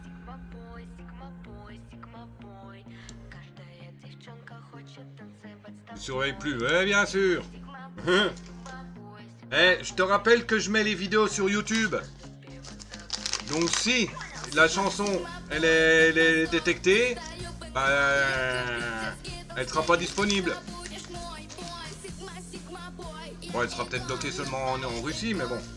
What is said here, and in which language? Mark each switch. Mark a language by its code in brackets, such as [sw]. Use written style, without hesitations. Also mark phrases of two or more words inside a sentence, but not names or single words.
[en] Sigma boy, Sigma boy, Sigma boy. [ru] Каждая девчонка хочет танцевать с [fr] Je [ru] тобой. [fr] surveille plus, ouais, bien sûr. [en] Sigma boy, Sigma boy, [fr] Eh, je te rappelle que je mets les vidéos sur YouTube. Donc si la chanson elle est détectée, bah, elle sera pas disponible. Bon, elle sera peut-être bloquée seulement en Russie, mais bon.